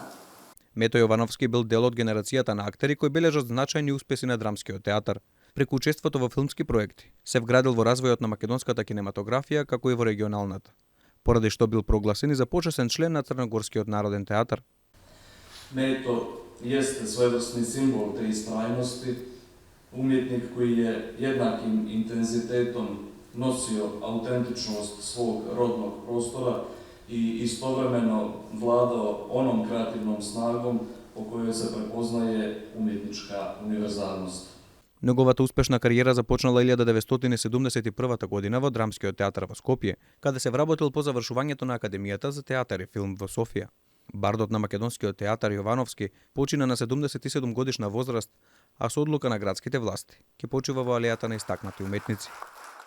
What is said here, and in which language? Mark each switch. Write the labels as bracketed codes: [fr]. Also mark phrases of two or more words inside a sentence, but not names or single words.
[mk] Мето Јовановски бил дел од генерацијата на актери кои бележат значајни успеси на драмскиот театар. Преку учеството во филмски проекти се вградил во развојот на македонската кинематографија како и во регионалната, поради што бил прогласен и за почесен член на Црногорскиот народен театар. [sr] Мето jeste svojevrsni simbol te istrajnosti, umjetnik koji je jednakim intenzitetom nosio autentičnost svog rodnog prostora i istovremeno vladao onom kreativnom snagom po kojoj se prepoznaje umjetnička univerzalnost. [mk] Неговата успешна кариера започнала 1971 година во Драмскиот театар во Скопје, каде се вработил по завршувањето на Академијата за театар и филм во Софија. Бардот на македонскиот театар Јовановски почина на 77 годишна возраст, а со одлука на градските власти ќе почива во алејата на истакнати уметници.